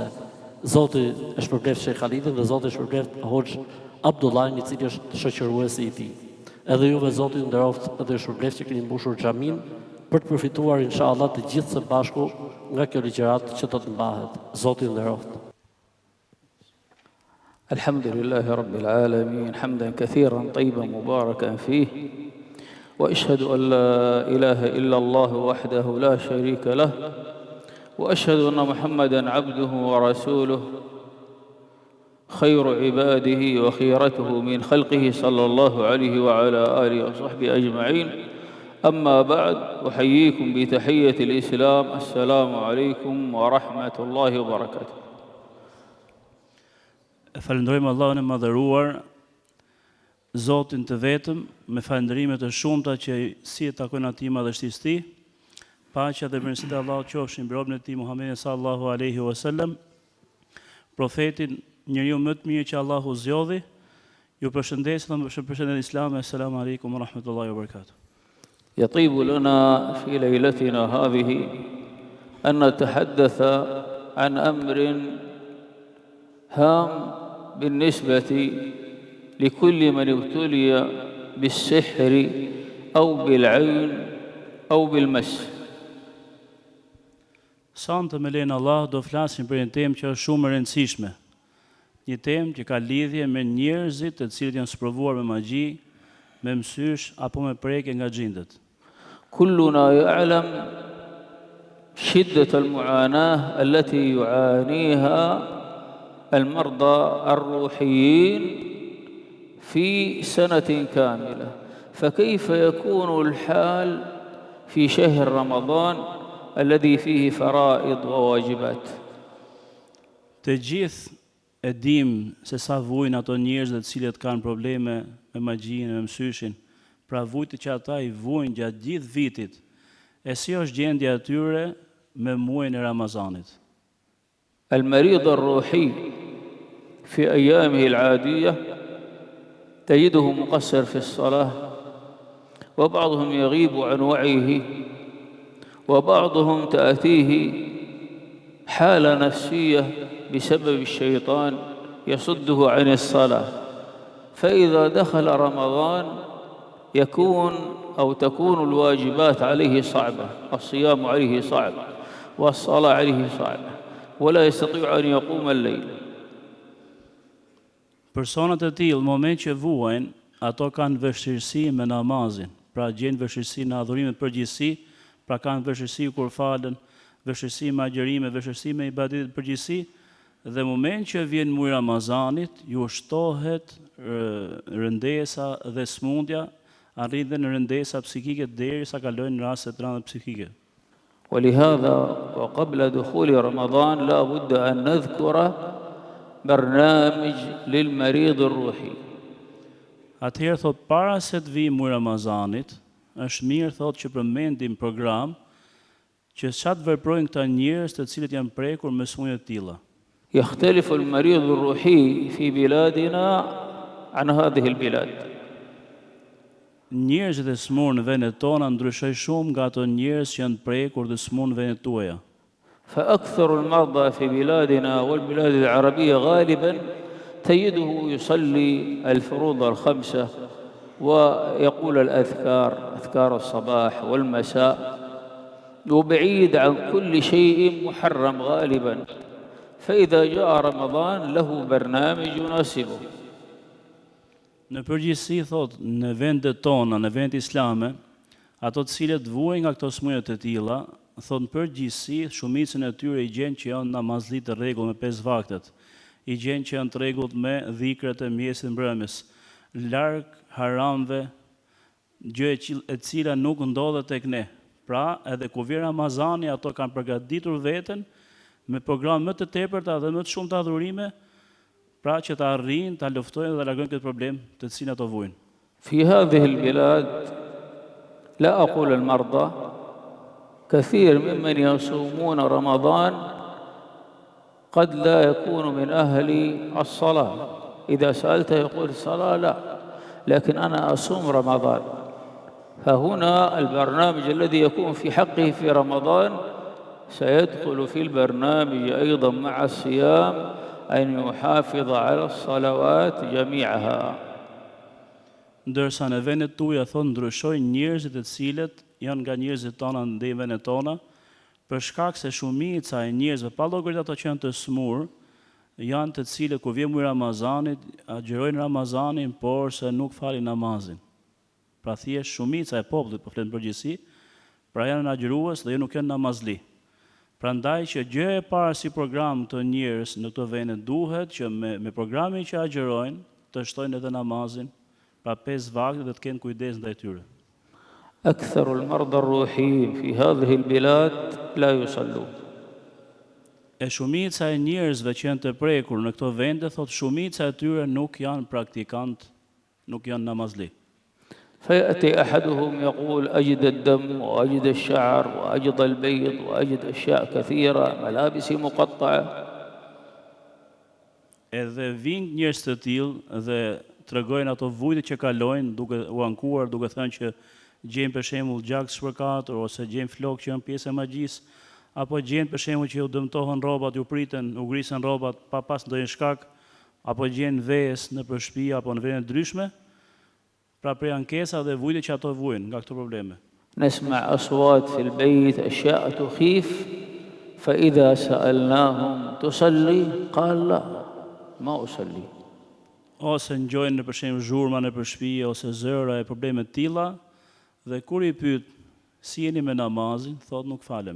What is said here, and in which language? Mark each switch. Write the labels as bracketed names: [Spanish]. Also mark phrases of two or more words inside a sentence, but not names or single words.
[Albanian] Zoti e shpërbleft Shejh Khalidin dhe Zoti e shpërbleft Hoxh Abdullahin, i cili është shoqëruesi i tij. Edhe juve Zoti ju nderoft dhe ju shpërbleft që keni mbushur xhamin për të përfituar [Arabic] إن شاء الله [Albanian] të gjithë së bashku nga kjo ligjërat që do të mbahet. Zoti ju nderoft. [Arabic] الحمد لله رب العالمين، حمدا كثيرا طيبا مباركا فيه، وأشهد أن لا إله إلا الله وحده لا شريك له، وأشهد أن محمدا عبده ورسوله، خير عباده وخيرته من خلقه صلى الله عليه وعلى آله وصحبه أجمعين. أما بعد أحييكم بتحية الإسلام السلام عليكم ورحمة الله وبركاته. [Albanian] Falënderojmë Allahun e madhëruar, Zotin të vetëm, me falënderimet e shumta që si e takojnë atij madhështisë tij. Paqja dhe mirësitë e Allahut qofshin mbi robën e tij Muhammedin [Arabic] صلى الله عليه وسلم, [Albanian] profetin, njeriu më të mirë që Allahu zgjodhi. Ju përshëndes dhe më përshëndet Islami. [Arabic] السلام عليكم ورحمة الله وبركاته. يطيب لنا في ليلتنا هذه أن نتحدث عن أمر هام بالنسبة لكل من ابتلي بالسحر أو بالعين أو بالمس. [Albanian] Sonte me lenin Allah do flasim për një temë që është shumë e rëndësishme. Një temë që ka lidhje me njerëzit të cilët janë sprovuar me magji, me mësysh apo me prekje nga xhindët. [Arabic] كلنا يعلم شدة المعاناة التي يعانيها المرضى الروحيين في سنة كاملة، فكيف يكون الحال في شهر رمضان الذي فيه فرائض وواجبات؟ [Albanian] Të gjithë e dim se sa vujnë ato njerëz të cilët kanë probleme me magjinë, me mësyshin. Pra vujtë që ata i vujnë gjatë gjithë vitit, e si është gjendja e tyre me muajin e Ramazanit. [Arabic] المريض الروحي في أيامه العادية تجده مقصر في الصلاة وبعضهم يغيب عن وعيه، وبعضهم تأتيه حالة نفسية بسبب الشيطان يصده عن الصلاة، فإذا دخل رمضان تكون الواجبات عليه صعبة، الصيام عليه صعب والصلاة عليه صعبة ولا يستطيع أن يقوم الليل. [Albanian] Personat e tillë, në moment që vuajnë, ato kanë vështirësi me namazin, pra gjenë vështirësi në adhurimet përgjithësi, pra kanë vështirësi kur falen, vështirësi me agjërime, vështirësi me ibadetet përgjithësi, dhe moment që vjen muaj Ramazanit, ju shtohet rëndesa dhe smundja, arrin në rëndesa psikike derisa kalojnë në raste të rënda psikike. [Arabic] ولهذا وقبل دخول رمضان لا بد أن نذكر برنامج للمريض الروحي. [Albanian] Atëherë thot para se të vijë muaj Ramazanit, është mirë thot që përmendim program që çfarë veprojnë këta njerëz të cilët janë prekur me smundje të tilla. [Arabic] يختلف المريض الروحي في بلادنا عن هذه البلاد. [Albanian] Njerëzit e smur në vendet tona ndryshojnë shumë nga ato njerëz që janë prekur dhe smur në vendet tuaja. [Arabic] فأكثر المرضى في بلادنا والبلاد العربية غالبا تجده يصلي الفروض الخمسة ويقول الأذكار، أذكار الصباح والمساء، وبعيد عن كل شيء محرم غالبا، فإذا جاء رمضان له برنامج يناسبه. [Albanian] Në përgjithësi thot, në vendet tona, në vendet islame, ato të cilët vuajnë nga këto smundje të tilla, thot në përgjithësi shumicën e tyre i gjenë që janë namazlit të rregull me 5 vaktet, i gjenë që janë të rregullt me dhikrat e mjesit mbrëmjes, larg haramve, gjë e cila nuk ndodhet tek ne. Pra, edhe kur vjen Ramazani, ato kanë përgatitur veten me program më të tepërta dhe më të shumta adhurime, pra që ta arrijnë, ta luftojnë dhe ta largojnë këtë problem të cilin ato vujnë. [Arabic] في هذه البلاد لا أقول المرضى، كثير ممن يصومون رمضان قد لا يكون من أهل الصلاة، إذا سألته يقول الصلاة لا، لكن أنا أصوم رمضان. فهنا البرنامج الذي يكون في حقه في رمضان سيدخل في البرنامج أيضا مع الصيام أن يحافظ على الصلوات جميعها. [Albanian] Ndërsa në vendet tuaja thonë ndryshojnë njerëzit e cilët janë nga njerëzit tona në vendet tona, për shkak se shumica e njerëzve, pa llogarit ato që janë të smur, janë të cilët kur vjen muaji Ramazanit, agjërojnë Ramazanin, por se nuk falin namazin. Pra thjesht shumica e popullit, po flet në përgjithësi, pra janë agjërues dhe nuk janë namazli. Prandaj që gjë e parë si program të njerëz në këto vende duhet që me programin që agjërojnë të shtojnë edhe namazin, pra 5 vakte dhe të kenë kujdes ndaj tyre. [Arabic] أكثر المرضى الروحيين في هذه البلاد لا يصلون. [Albanian] E shumica e njerëzve që janë të prekur në këto vende, thot shumica e tyre nuk janë praktikant, nuk janë namazli. [Arabic] فيأتي أحدهم يقول أجد الدم وأجد الشعر وأجد البيض وأجد أشياء كثيرة، ملابسي مقطعة. [Albanian] Edhe vijnë njerëz të tillë dhe tregojnë ato vujtje që kalojnë duke u ankuar, duke thënë që gjejnë për shembull gjak shpërkatur ose gjejnë flokë që janë pjesë e magjisë, apo gjejnë për shembull që u dëmtohen rrobat, u priten, u grisen rrobat pa pas ndonjë shkak, apo gjejnë vejes nëpër shtëpi apo në vende ndryshme. Pra prej ankesa dhe vujtje që ato vujnë nga këto probleme. [Arabic] نسمع أصوات في البيت أشياء تخيف، فإذا سألناهم تصلي قال لا ما أصلي. [Albanian] Ose ngjojnë për shembull zhurma nëpër shtëpi ose zëra e probleme të tilla, dhe kur i pyet si jeni me namazin, thot nuk falemi.